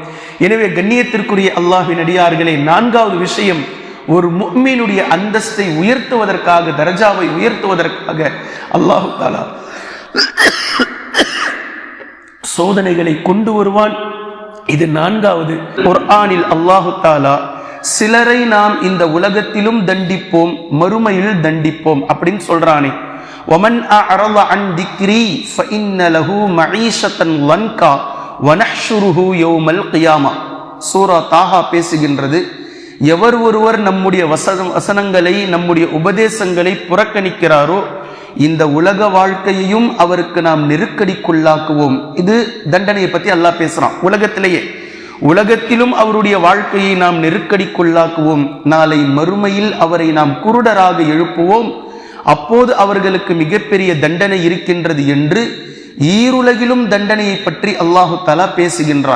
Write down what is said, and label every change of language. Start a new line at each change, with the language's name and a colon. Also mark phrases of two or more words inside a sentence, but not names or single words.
Tamil: எனவே கண்ணியத்திற்குரிய அல்லாஹ்வின் அடியார்களே, நான்காவது விஷயம், ஒரு முஃமினுடைய அந்தஸ்தை உயர்த்துவதற்காக, தரஜாவை உயர்த்துவதற்காக
Arabic: الله تعالى
Tamil: சோதனைகளை கொண்டு வருவான். இது நான்காவது. குர்ஆனில்
Arabic: الله تعالى
Tamil: சிலரை நாம் இந்த உலகத்திலும் தண்டிப்போம், மறுமையில் தண்டிப்போம் அப்படின்னு சொல்றானே.
Arabic: وَمَنْ أَعْرَضَ عَنْ ذِكْرِي فَإِنَّ لَهُ مَعِيشَةً ضَنْكًا وَنَحْشُرُهُ يَوْمَ الْقِيَامَةِ.
Tamil: சூரா தாஹா பேசுகின்றது, எவர் ஒருவர் நம்முடைய வசனங்களை, நம்முடைய உபதேசங்களை புறக்கணிக்கிறாரோ இந்த உலக வாழ்க்கையையும் அவருக்கு நாம் நெருக்கடிக்குள்ளாக்குவோம். இது தண்டனையை பத்தி அல்லாஹ் பேசுறான். உலகத்திலும் அவருடைய வாழ்க்கையை நாம் நெருக்கடிக்குள்ளாக்குவோம், நாளை மறுமையில் அவரை நாம் குருடராக எழுப்புவோம், அப்போது அவர்களுக்கு மிகப்பெரிய தண்டனை இருக்கின்றது என்று ஈருலகிலும் தண்டனையை பற்றி
Arabic: الله تعالى
Tamil: பேசுகின்றான்.